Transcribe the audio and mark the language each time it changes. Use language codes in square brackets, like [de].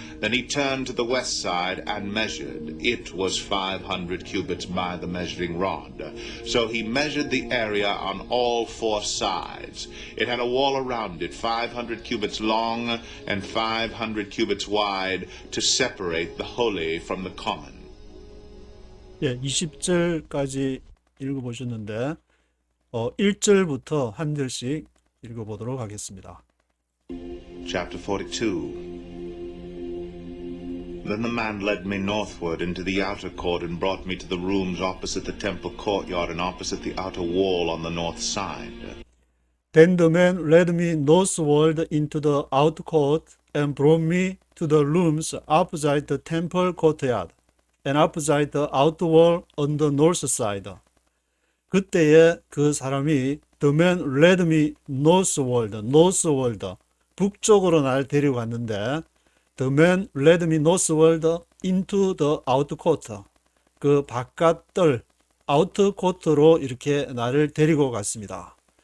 [en] Then he turned to the west side and measured. It was 500 cubits by the measuring rod. So he measured the area on all four sides. It had a wall around it, 500 cubits long and 500 cubits wide, to separate the holy from the common. [ko] 예, 20절까지 읽어보셨는데 1절부터 한 절씩 읽어보도록 하겠습니다. [en] Chapter 42. Then the man led me northward into the outer court and brought me to the rooms opposite the temple courtyard and opposite the outer wall on the north side. Then the man led me northward into the outer court and brought me to the rooms opposite the temple courtyard and opposite the outer wall on the north side. [ko] 그때에 그 사람이 [en] the man led me northward, [ko] 북쪽으로 날 데려갔는데 [en] the man led me northward into the outer court, [ko] 그 바깥들 아우터 코트로 이렇게 나를 데리고 갔습니다.